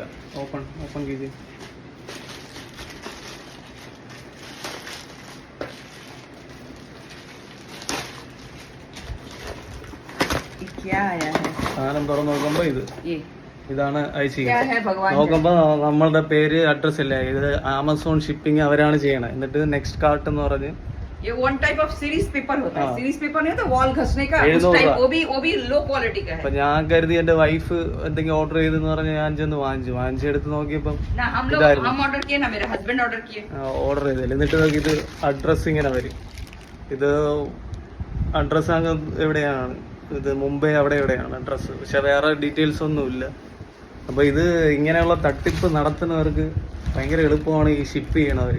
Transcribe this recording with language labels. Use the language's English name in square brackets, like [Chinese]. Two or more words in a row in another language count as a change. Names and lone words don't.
[Malayalam] ഓപ്പൺ ചെയ്ത് സാധനം തുറന്നു നോക്കുമ്പോ ഇതാണ് അയച്ചിരിക്കുന്നത്. നോക്കുമ്പോ നമ്മളുടെ പേര് അഡ്രസ് ഇല്ല. ഇത് ആമസോൺ ഷിപ്പിംഗ് അവരാണ് ചെയ്യണത്. എന്നിട്ട് [English] next cart [Malayalam] എന്ന് പറഞ്ഞ് [Hindi] ये [English] one type of series paper [Hindi] होता है. [English] series paper [Hindi] नहीं होता वॉल घसने का, उस टाइप वो भी [English] low quality [Hindi] का है. [Malayalam] അപ്പോൾ ഞാൻ കരുതി എന്റെ വൈഫ് എന്തെങ്കിലും ഓർഡർ ചെയ്തെന്ന് പറഞ്ഞ് ഞാൻ ചെന്ന് വാങ്ങിച്ചെടുത്ത് നോക്കിയപ്പോൾ [Hindi] हम ऑर्डर किए ना, मेरे हस्बैंड ऑर्डर किए. [Malayalam] ഓർഡർ ചെയ്തില്ല. എന്നിട്ട് നോക്കി ഇത് അഡ്രസ് ഇങ്ങനെ വരും. ഇത് അഡ്രസ് അങ്ങ് എവിടെയാണ്, ഇത് മുംബൈ അവിടെ എവിടെയാണ് അഡ്രസ്സ്. പക്ഷെ വേറെ ഡീറ്റെയിൽസ് ഒന്നുമില്ല. അപ്പോൾ ഇത് ഇങ്ങനെയുള്ള തട്ടിപ്പ് നടത്തുന്നവർക്ക് ഭയങ്കര എളുപ്പമാണ് ഈ ഷിപ്പ് ചെയ്യണവർ.